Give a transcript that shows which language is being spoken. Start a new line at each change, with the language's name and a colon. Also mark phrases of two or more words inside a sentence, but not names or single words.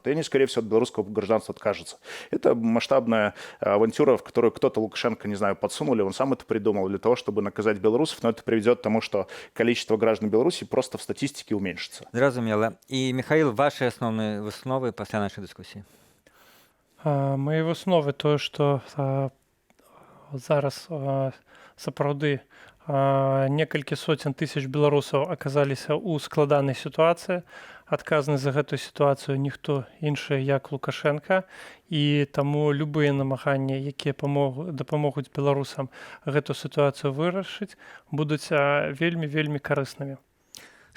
Russian: И они, скорее всего, от белорусского гражданства откажутся. Это масштабная авантюра, в которую кто-то Лукашенко, не знаю, подсунули. Он сам это придумал для того, чтобы наказать белорусов. Но это приведет к тому, что количество граждан Беларуси просто в статистике уменьшится.
Belarusian: Зразумела.
Russian: И, Михаил, ваши основные высновы после нашей дискуссии?
Belarusian: Мои высновы то, что зараз сапраўды некалькі сотен тысяч беларусаў аказаліся ў складанай сітуацыі. Адказны за гэтую сітуацыю ніхто іншы, як Лукашенко, і таму любыя намаганні, якія дапамогуць беларусам гэту сітуацыю вырашыць, будуць вельмі-вельмі карыснымі.